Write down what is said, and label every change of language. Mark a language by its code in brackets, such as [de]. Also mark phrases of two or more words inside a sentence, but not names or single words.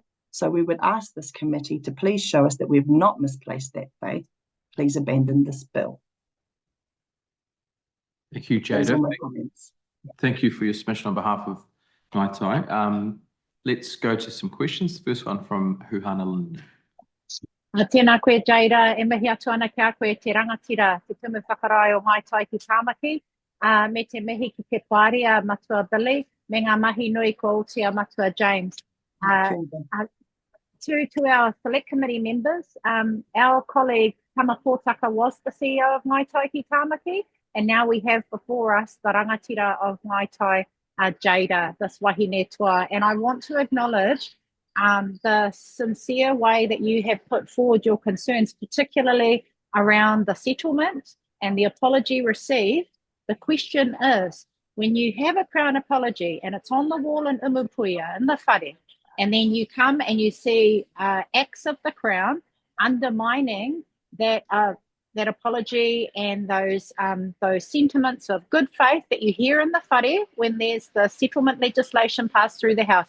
[en] So we would ask this committee to please show us that we've not misplaced that faith. Please abandon this bill. Thank you, Those are Jada. my comments. Thank you for your submission on behalf of Ngāti. Let's go to some questions. The first one from Huhana Linda. [mi] Tēnā koe, Jada, e mihi atu ana kia koe te rangatira, te tumu whakarai o Ngāti ki Tāmaki, me te mihi ki te pāria matua Billy, me ngā mahi nui ko Utia matua James. [en] To our select committee members, our colleague Tama Pōtaka was the CEO of Ngāti ki Tāmaki, and now we have before us the rangatira of Ngāti, Jada, this [mi] wahine toa. [en] And I want to acknowledge the sincere way that you have put forward your concerns, particularly around the settlement and the apology received. The question is, when you have a Crown apology and it's on the wall in Umupuia, in the whare, and then you come and you see acts of the Crown undermining that that apology and those sentiments of good faith that you hear in the whare when there's the settlement legislation passed through the House.